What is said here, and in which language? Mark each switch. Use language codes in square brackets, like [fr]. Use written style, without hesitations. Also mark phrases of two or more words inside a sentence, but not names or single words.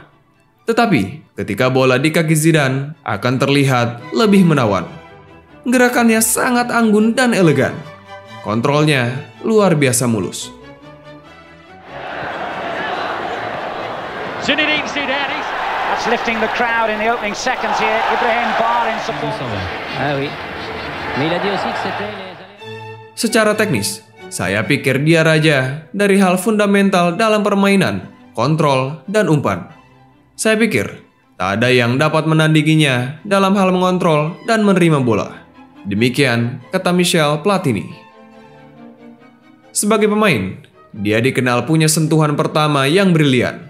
[id] Tetapi, ketika bola di kaki Zidane akan terlihat lebih menawan. Gerakannya sangat anggun dan elegan. Kontrolnya luar biasa mulus. Zinedine Zidane. [en] That's lifting the crowd in the opening seconds here. Ibrahim Bar in support. [fr] Ah oui. Mais il a dit aussi que c'était les... [id] Secara teknis, saya pikir dia raja dari hal fundamental dalam permainan, kontrol, dan umpan. Saya pikir tak ada yang dapat menandinginya dalam hal mengontrol dan menerima bola. Demikian kata Michel Platini. Sebagai pemain, dia dikenal punya sentuhan pertama yang brilian.